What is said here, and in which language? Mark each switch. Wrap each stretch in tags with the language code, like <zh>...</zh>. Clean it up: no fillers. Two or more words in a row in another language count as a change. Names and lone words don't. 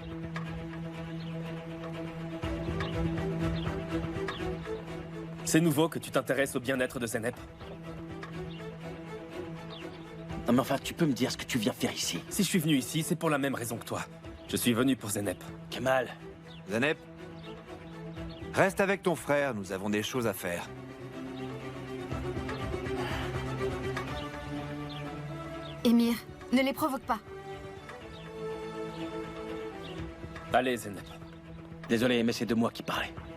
<fr>C'est nouveau que tu t'intéresses au bien-être de Zeynep. Non mais enfin, tu peux me dire ce que tu viens faire ici? Si je suis venu ici, c'est pour la même raison que toi. Je suis venu pour Zeynep. Kemal. Zeynep, reste avec ton frère, nous avons des choses à faire. Émir, ne les provoque pas. Allez, Zeynep. Désolé, mais c'est de moi qui parlais.</fr>